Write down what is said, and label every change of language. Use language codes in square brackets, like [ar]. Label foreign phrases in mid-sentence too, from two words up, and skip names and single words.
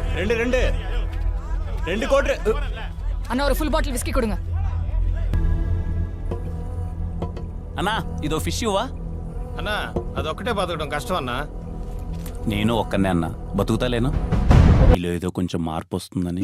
[ta] ரெண்டு கோட்ரு அண்ணா ஒரு [en] full bottle [ta] விஸ்கி கொடுங்க. [te] అన్నా ఇదో ఫిష్ ఇవ్వా అన్నా అదొక్కటే బతకడం కష్టం అన్నా. నేను ఒక్కనే అన్నా బతుకుతాలేను. ఇలా ఏదో కొంచెం మార్పు వస్తుందని.